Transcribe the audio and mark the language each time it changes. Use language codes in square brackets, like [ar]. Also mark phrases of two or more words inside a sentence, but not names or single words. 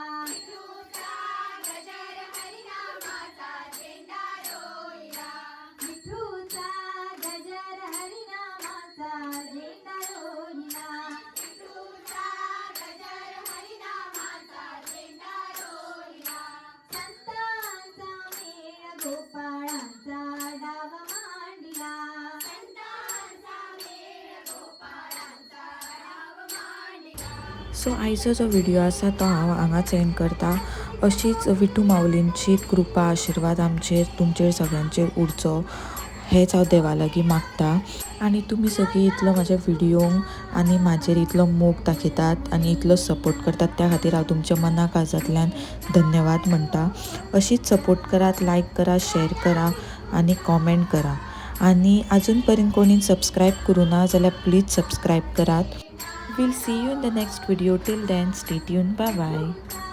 [mr] विठूचा गजर हरिनामाचा झेंडा रोहिला संतांचा मेळ गोपाळांचा डाव मांडिला [kok] सो आयचो जो व्हिडिओ आसा तो हांव हांगाच एंड करता. अशीच विठू माऊलींची कृपा आशिर्वाद आमचेर तुमचेर सगळ्यांचेर उरचो हेच हांव देवा लागीं मागता. आनी तुमी सगळीं इतलो म्हाज्या व्हिडिओंक आनी म्हाजेर इतलो मोग दाखयतात आनी इतलो सपोर्ट करतात त्या खातीर हांव तुमच्या मना काळजांतल्यान धन्यवाद म्हणटा. अशीच सपोर्ट करात, लायक करा, शेअर करा आनी कॉमेंट करा. आनी अजून पर्यंत कोणी सबस्क्रायब करूं ना जाल्यार [en] please subscribe [kok] करात. [en] We'll see you in the next video. Till then, stay tuned. Bye bye.